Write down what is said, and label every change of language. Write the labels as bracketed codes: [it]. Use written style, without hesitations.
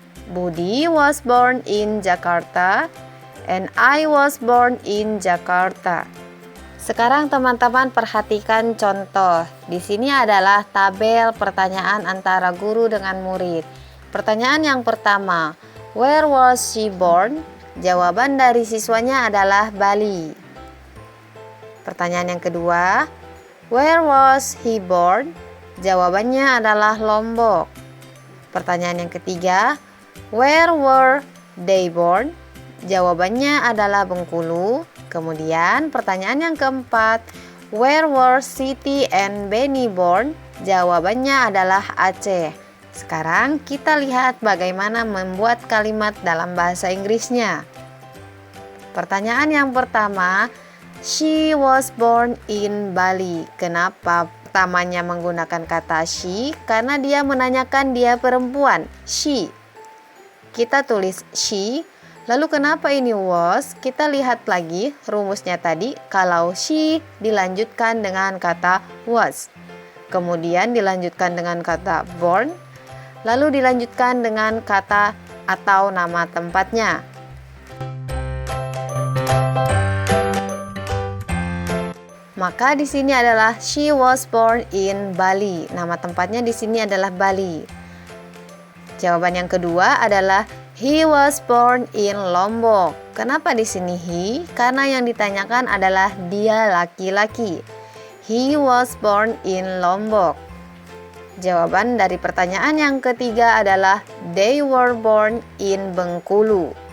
[en] Budi was born in Jakarta. And I was born in Jakarta. [id] Sekarang teman-teman perhatikan contoh. Di sini adalah tabel pertanyaan antara guru dengan murid. Pertanyaan yang pertama, [en] where was she born? [id] Jawaban dari siswanya adalah Bali. Pertanyaan yang kedua, [en] where was he born? [id] Jawabannya adalah Lombok. Pertanyaan yang ketiga, [en] where were they born? [id] Jawabannya adalah Bengkulu. Kemudian pertanyaan yang keempat, [en] where were Siti and Benny born? [id] Jawabannya adalah Aceh. Sekarang kita lihat bagaimana membuat kalimat dalam bahasa Inggrisnya. Pertanyaan yang pertama, [en] she was born in Bali. [id] Kenapa pertamanya menggunakan kata she? Karena dia menanyakan dia perempuan, she. Kita tulis she. Lalu kenapa ini was? Kita lihat lagi rumusnya tadi. Kalau she dilanjutkan dengan kata was, kemudian dilanjutkan dengan kata born, lalu dilanjutkan dengan kata atau nama tempatnya. Maka di sini adalah [en] she was born in Bali. [id] Nama tempatnya di sini adalah Bali. Jawaban yang kedua adalah [en] he was born in Lombok. [id] Kenapa di sini he? Karena yang ditanyakan adalah dia laki-laki. [en] He was born in Lombok. [id] Jawaban dari pertanyaan yang ketiga adalah [en] they were born in Bengkulu.